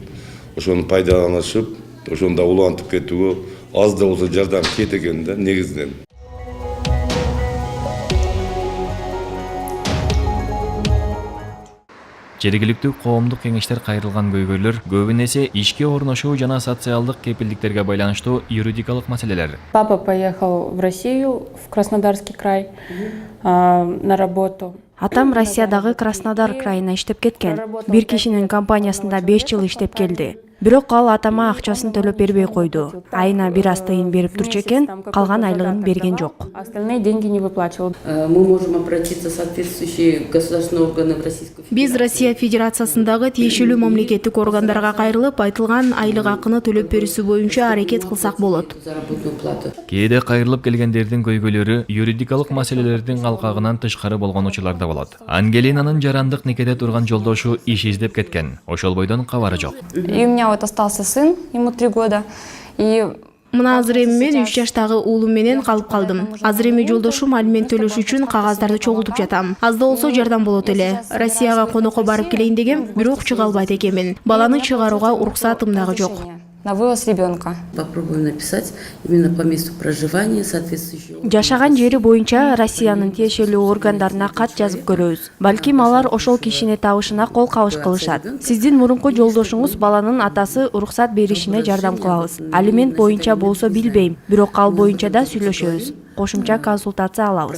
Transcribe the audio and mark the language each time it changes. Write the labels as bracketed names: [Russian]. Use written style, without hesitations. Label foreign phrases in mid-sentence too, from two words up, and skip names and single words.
[Kyrgyz] Ошону пайдаланышып, ошону да улантып кетүүгө аз да болсо жардам кет экен да негизинен. Жергиликтүү коомдук кеңештер кайрылган көйгөйлөр көбүн эсе ишке орношуу жана социалдык кепилдиктерге байланыштуу юридикалык маселелер. [Russian] Папа поехал в Россию, в Краснодарский край, на работу. [Kyrgyz] Атам Россиядагы Краснодар крайына иштеп кеткен. Бир кишинин компаниясында 5 жыл иштеп келди. Бирок ал атама акчасын төлөп бербей койду. Айына бир аз тыйын берип турчу экен, калган айлыгын берген жок. [Russian] Остальные деньги не выплачивал. Мы можем обратиться в соответствующие государственные органы в Российской Федерации. [Kyrgyz] Биз Россия Федерациясындагы тиешелүү мамлекеттик органдарга кайрылып, айтылган айлык акыны төлөп берүүсү боюнча аракет кылсак болот. Кээде кайрылып келгендердин көйгөйлөрү юридикалык маселелердин калкагынан тышкары болгон учурлар да болот. Ангелинанын жарандык некеде турган жолдошу иш издеп кеткен. Ошол бойдон кабары жок. [Russian] И у меня вот остался сын, ему 3 года. И [Kyrgyz] Мына азыр эми мен 3 жаштагы уулум менен калып калдым. Азыр эми жолдошум алимент төлөш үчүн кагаздарды чогултуп жатам. Азда болсо жардам болот эле. Россияга конокко барып келейин дегем, бирок чыга албайт экенмин. Баланы чыгарууга уруксатым дагы жок. [Russian] на вывоз ребенка. Попробуем написать именно по месту проживания соответствующего. [Kyrgyz] Жашаган жери боюнча Россиянын тиешелүү органдарына кат жазып көрөбүз. Балким алар ошол кишини табышына кол кабыш кылышат. Сиздин мурунку жолдошуңуз баланын атасы уруксат беришине жардам кылабыз. Алимент боюнча болсо билбейм, бирок ал боюнча да сүйлөшөбүз. Кошумча консультация алабыз.